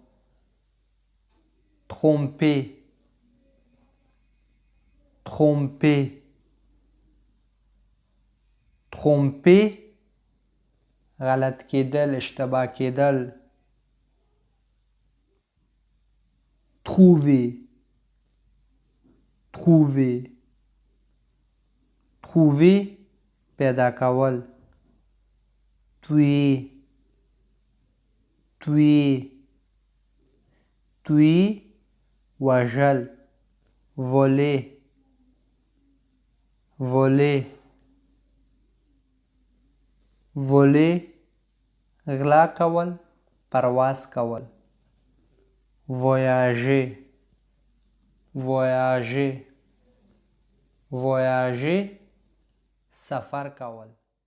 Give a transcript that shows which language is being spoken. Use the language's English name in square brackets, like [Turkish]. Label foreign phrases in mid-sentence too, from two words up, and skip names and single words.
[French] tromper tromper tromper [Pashto] غلط کېدل اشتباه کېدل [French] trouver trouver trouver [Pashto] پیدا کول [French] tuer tuer tuer وژل voler voler voler [Pashto] غلا کول پرواز کول [French] voyager voyager voyager [Pashto] سفر کول